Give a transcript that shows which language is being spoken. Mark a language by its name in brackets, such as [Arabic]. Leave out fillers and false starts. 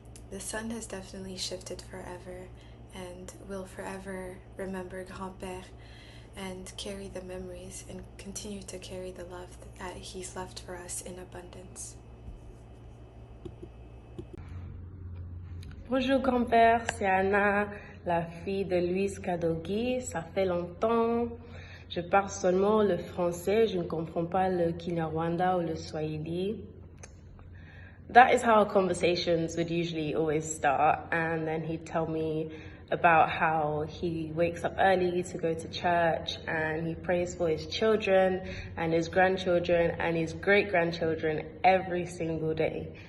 [English] The sun has definitely shifted forever, and will forever remember Grand-Père and carry the memories and continue to carry the love that he's left for us in abundance. [French] Bonjour grand-père, c'est Anna, la fille de Louise Kadogi. Ça fait longtemps. Je parle seulement le français, je ne comprends pas le Kinyarwanda ou le Swahili. [English] That is how our conversations would usually always start, and then he'd tell me about how he wakes up early to go to church and he prays for his children and his grandchildren and his great-grandchildren every single day.